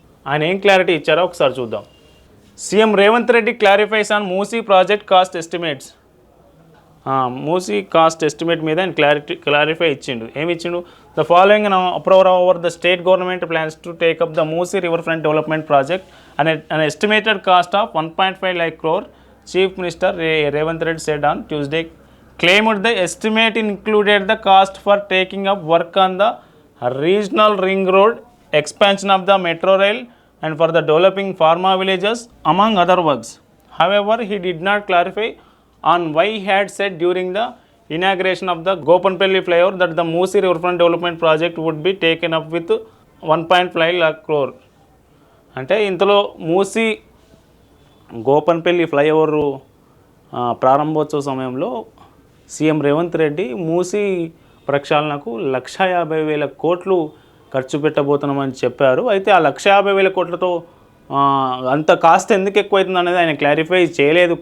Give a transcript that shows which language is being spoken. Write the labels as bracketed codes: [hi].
[te] ఆయన ఏం క్లారిటీ ఇచ్చారో ఒకసారి చూద్దాం. [en] CM Revanth Reddy clarifies on Musi project cost estimates. [te] Musi cost estimate మీద ఆయన క్లారిఫై ఇచ్చిండు. ఏమి ఇచ్చిండు? [en] The following approver over the state government plans to take up the Musi river front development project an estimated cost of 1.5 lakh crore. Chief minister Revanth Reddy said on Tuesday, claimed the estimate included the cost for taking up work on the regional ring road, expansion of the metro rail and for the developing pharma villages among other works. However, he did not clarify on why he had said during the inauguration of the Gopanpalli flyover that the Moosi riverfront development project would be taken up with 1.5 lakh crore. [te] అంటే ఇంతలో Musi Gopanpally flyover ప్రారంభోత్సవ సమయంలో CM Revanth Reddy Musi ప్రక్షాళనకు 1,50,000 కోట్లు ఖర్చు పెట్టబోతున్నామని చెప్పారు. అయితే ఆ 1,50,000 కోట్లతో అంత కాస్ట్ ఎందుకు ఎక్కువైతుంది అనేది ఆయన క్లారిఫై చేయలేదు.